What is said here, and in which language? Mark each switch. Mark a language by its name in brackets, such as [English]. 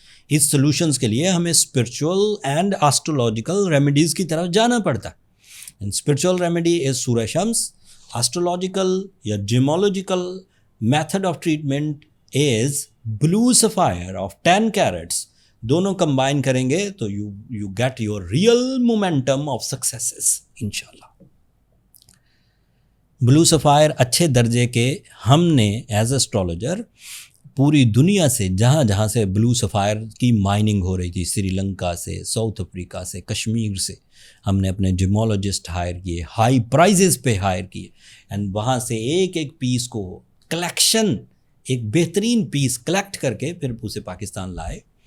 [Urdu] اس solutions کے لیے ہمیں اسپرچول اینڈ ایسٹرولوجیکل ریمیڈیز کی طرف جانا پڑتا ہے. [English] spiritual remedy is [Urdu] سورہ شمس, [English] Astrological یا gemological method of treatment is blue sapphire of 10 carats. [Urdu] دونوں کمبائن کریں گے تو [English] you get your real momentum of successes [Urdu] انشاءاللہ. بلو سفائر اچھے درجے کے ہم نے ایز اسٹرولوجر پوری دنیا سے جہاں جہاں سے بلو سفائر کی مائننگ ہو رہی تھی, سری لنکا سے, ساؤتھ افریقہ سے, کشمیر سے, ہم نے اپنے جیمولوجسٹ ہائر کیے, ہائی پرائزز پہ ہائر کیے, اینڈ وہاں سے ایک ایک پیس کو کلیکشن, ایک بہترین پیس کلیکٹ کر کے پھر اسے پاکستان لائے